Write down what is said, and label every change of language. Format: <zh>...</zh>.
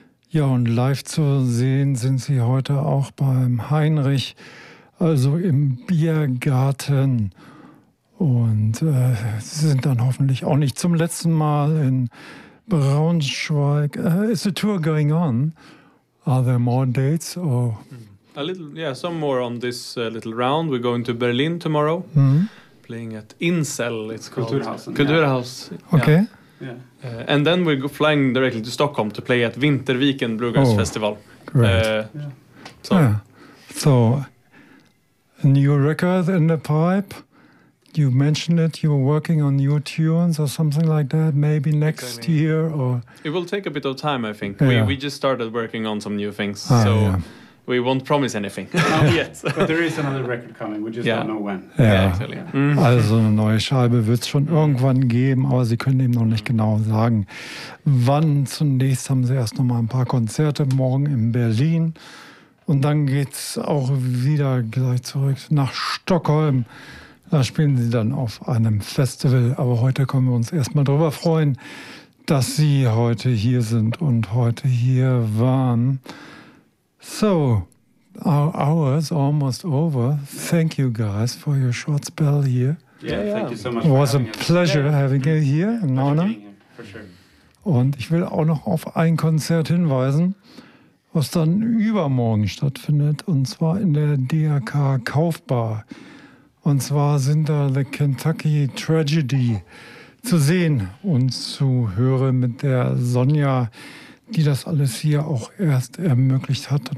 <de>Ja, und live zu sehen sind sie heute auch beim Heinrich, also im Biergarten. Und sie sind dann hoffentlich auch nicht zum letzten Mal in Braunschweig.</de> <en>Is the tour going on? Are there more dates or... A little, yeah, some more on this little round. We're going to Berlin tomorrow, playing at Insel, it's called.</en> <de>Kulturhaus.</de> <en>Yeah. Okay. Yeah. Yeah. And then we're flying directly to Stockholm to play at Winterviken Bluegrass Festival. Great. So, a new record in the pipe. You mentioned it, you were working on new tunes or something like that, maybe next year or... It will take a bit of time, I think. Yeah. We just started working on some new things, We won't promise anything. Not yet. But there is another record coming, we just don't know when.</en> <de>Also eine neue Scheibe wird es schon irgendwann geben, aber sie können eben noch nicht genau sagen, wann. Zunächst haben sie erst noch mal ein paar Konzerte, morgen in Berlin. Und dann geht es auch wieder gleich zurück nach Stockholm. Da spielen sie dann auf einem Festival. Aber heute können wir uns erstmal darüber freuen, dass sie heute hier sind und heute hier waren.</de> <en>So, our hour is almost over. Thank you guys for your short spell here. Yeah. Thank you so much. It was a pleasure having you here. For sure.</en> <de>Und ich will auch noch auf ein Konzert hinweisen, was dann übermorgen stattfindet, und zwar in der DRK Kaufbar. Und zwar sind da The Kentucky Tragedy zu sehen und zu hören mit der Sonja, die das alles hier auch erst ermöglicht hat.</de>